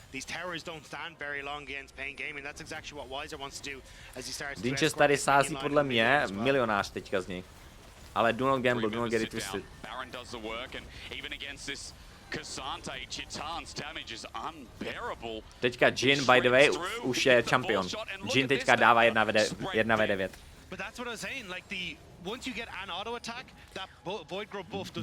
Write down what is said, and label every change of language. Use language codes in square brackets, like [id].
[en] These towers don't stand very long against Pain Gaming. That's exactly what Weiser wants to do as he starts to [cs] Dinches tady sází podle mě milionář teďka z něj. Ale [en] do not gamble, do not get it twisted. Baron does the work and even against this Cassante, Chitan's damage is unbearable. [cs] Teďka Jin, [en] by the way, [cs] už je champion. Jin teďka dává 1v9. [en] But that's what I was saying, like once you get an auto attack, that Void Grub buff does